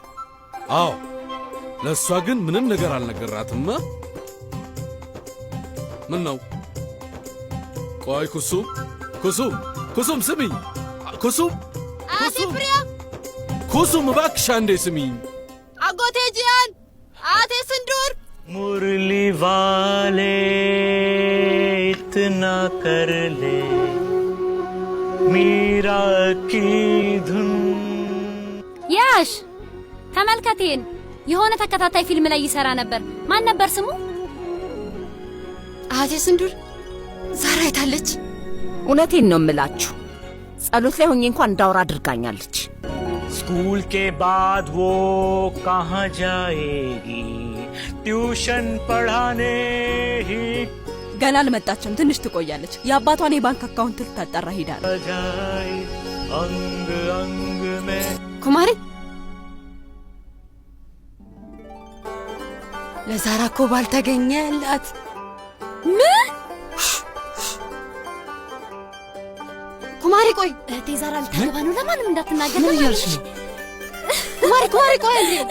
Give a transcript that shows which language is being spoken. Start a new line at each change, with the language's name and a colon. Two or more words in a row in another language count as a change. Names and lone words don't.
Amharic: አዎ ለሷ ግን ምንም ነገር አልነገራትም ምን ነው ቆይ ኩሱም ስሚኝ ኩሱም አሲፍሪያ ኩሱም እባክሽ አንዴ ስሚኝ አጎቴ ጂያን አቴ ስንዱር
Hindi: मुरली वाले इतना कर ले मीरा की धुन
Amharic: ያሽ ተመልከቴን የሆነ ተከታታይ ፊልም ላይ ይሰራ ነበር ማን ነበር ስሙ አቴ ስንዱር ዛራ አይታለች እውነቴን ነው የምላችሁ ጸሎት ላይ ሆኜ እንኳን እንዳወራ አድርጋኛለች
Hindi: स्कूल के बाद वो कहाँ जाएगी ट्यूशन पढ़ाने ही
Amharic: ገና አልመጣችም ትንሽ ትቆያለች የአባቷን የባንክ አካውንት ልታጣራ ሄዳለች
Hindi: जाए अंग अंग में
Amharic: ኩማሪ ለዛራ እኮ ባልተገኘላት ምን ኩማሪ ቆይ እህቴ ዛራ ልታገባ ነው ለማንም እንዳትናገር ምን እያልሽ ነው ኩማሪ ቆይ